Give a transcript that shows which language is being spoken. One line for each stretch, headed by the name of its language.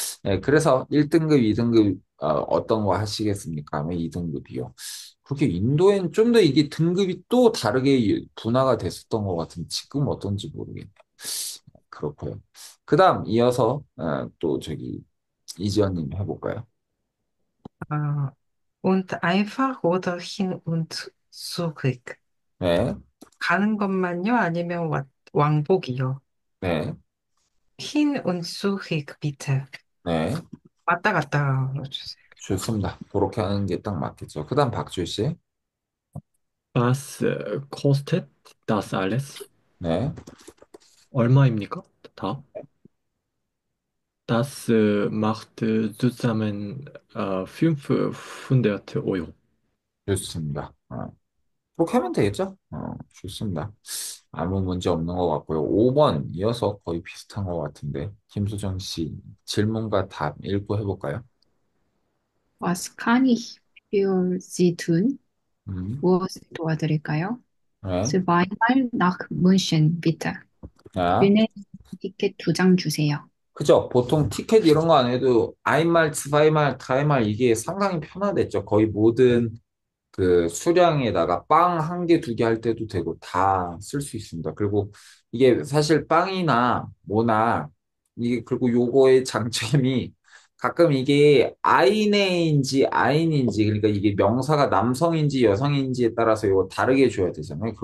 Korean: 네, 그래서 1등급, 2등급 어떤 거 하시겠습니까? 하면 2등급이요. 그렇게 인도엔 좀 더 이게 등급이 또 다르게 분화가 됐었던 것 같은데 지금 어떤지 모르겠네요. 그렇고요. 그 다음 이어서 또 저기 이지연님 해볼까요?
German: 아, und einfach oder hin und zurück.
Korean: 네, 가는 것만요? 아니면 왕복이요? 네,
German: hin und zurück, bitte.
Korean: 네. 왔다 갔다 해주세요. 좋습니다. 그렇게 하는 게 딱 맞겠죠. 그 다음 박주희 씨.
German: Was kostet das alles?
Korean: 네, 얼마입니까? 다?
German: Das macht zusammen 500 Euro.
Korean: 좋습니다. 그렇게 하면 되겠죠? 좋습니다. 아무 문제 없는 것 같고요. 5번 이어서 거의 비슷한 것 같은데 김수정 씨 질문과 답 읽고 해볼까요?
German: Was kann ich für Sie tun?
Korean: 음, 무엇을 도와드릴까요? 네.
German: Zweimal nach München, bitte.
Korean: 자, 뮌헨 티켓 2장 주세요. 그죠? 보통 티켓 이런 거 안 해도 아인말, 스바이말, 타이말 이게 상당히 편하댔죠. 거의 모든 그 수량에다가 빵 한 개, 두 개 할 때도 되고 다 쓸 수 있습니다. 그리고 이게 사실 빵이나 뭐나 이게 그리고 요거의 장점이 가끔 이게 아이네인지 아인인지 그러니까 이게 명사가 남성인지 여성인지에 따라서 이거 다르게 줘야 되잖아요.